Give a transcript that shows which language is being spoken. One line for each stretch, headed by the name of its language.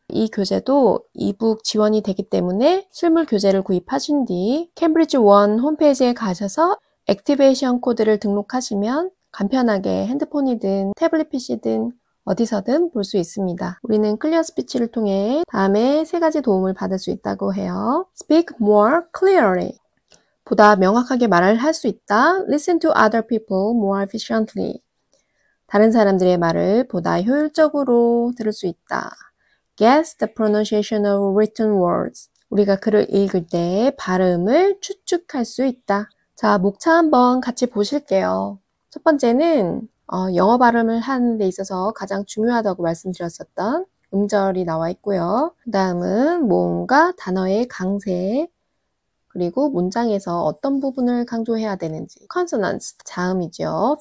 Korean: 이 교재도 이북 지원이 되기 때문에 실물 교재를 구입하신 뒤 캠브리지 원 홈페이지에 가셔서 액티베이션 코드를 등록하시면 간편하게 핸드폰이든 태블릿 PC든 어디서든 볼 수 있습니다. 우리는 클리어 스피치를 통해 다음에 3가지 도움을 받을 수 있다고 해요.
English: Speak more clearly.
Korean: 보다 명확하게 말을 할 수 있다.
English: Listen to other people more efficiently.
Korean: 다른 사람들의 말을 보다 효율적으로 들을 수 있다.
English: Guess the pronunciation of written words.
Korean: 우리가 글을 읽을 때 발음을 추측할 수 있다. 자, 목차 한번 같이 보실게요. 첫 번째는 영어 발음을 하는 데 있어서 가장 중요하다고 말씀드렸었던 음절이 나와 있고요. 그 다음은 모음과 단어의 강세, 그리고 문장에서 어떤 부분을 강조해야 되는지, consonants, 자음이죠.